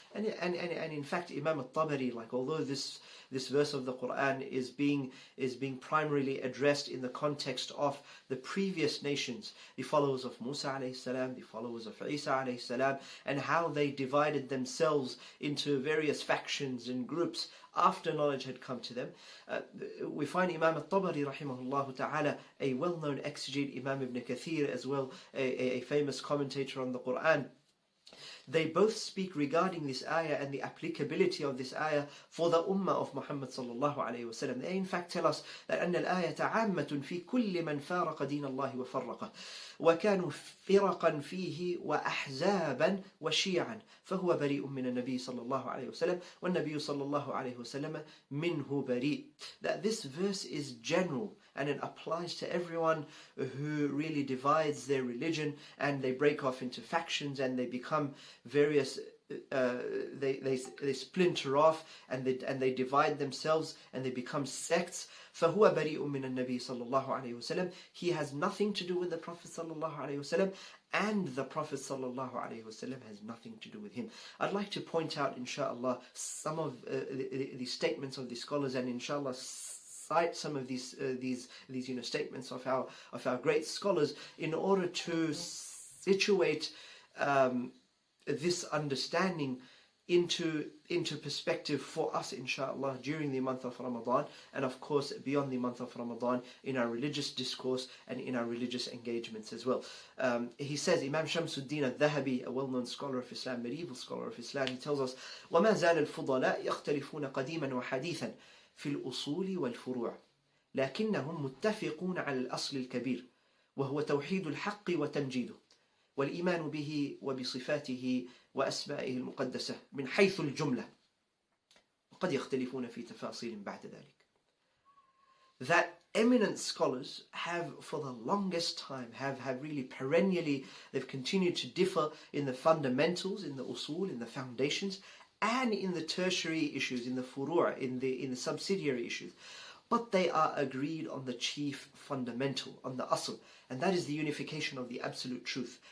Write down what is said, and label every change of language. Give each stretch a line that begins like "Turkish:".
English: And in fact, Imam al-Tabari, although this verse of the Qur'an is being primarily addressed in the context of the previous nations, the followers of Musa alayhi salam, the followers of Isa alayhi salam, and how they divided themselves into various factions and groups after knowledge had come to them, we find Imam al-Tabari rahimahullah ta'ala, a well-known exegete, Imam ibn Kathir as well, a famous commentator on the Qur'an, they both speak regarding this ayah and the applicability of this ayah for the ummah of Muhammad sallallahu alayhi wa sallam. They in fact tell us that
Arabic: أن الآية عامة في كل من فارق دين الله وفرقه وكانوا فرقا فيه وأحزابا وشيعا فهو بريء من النبي صلى الله عليه وسلم والنبي صلى الله عليه وسلم منه بريء.
English: That this verse is general and it applies to everyone who really divides their religion and they break off into factions and they become various they splinter off and they divide themselves and they become sects.
Arabic: فهو بريء من النبي صلى الله عليه وسلم.
English: He has nothing to do with the Prophet صلى الله عليه وسلم, and the Prophet صلى الله عليه وسلم has nothing to do with him. I'd like to point out, inshallah, some of the statements of the scholars, and inshallah cite some of these statements of our great scholars in order to situate this understanding into perspective for us, inshallah, during the month of Ramadan, and of course beyond the month of Ramadan, in our religious discourse and in our religious engagements as well. He says, Imam Shamsuddin al-Dhahabi, a well-known scholar of Islam, medieval scholar of Islam, he tells us,
Arabic: وَمَا زَالَ الْفُضَلَاء يَخْتَلِفُونَ قَدِيمًا وَحَدِيثًا في الأصول والفروع لكنهم متفقون على الأصل الكبير وهو توحيد الحق وتمجيده والإيمان به وبصفاته وأسمائه المقدسة من حيث الجملة وقد يختلفون في تفاصيل بعد ذلك.
English: That eminent scholars have for the longest time have really perennially, they've continued to differ in the fundamentals, in the usul, in the foundations, and in the tertiary issues, in the furu', in the subsidiary issues. But they are agreed on the chief fundamental, on the asl, and that is the unification of the absolute truth.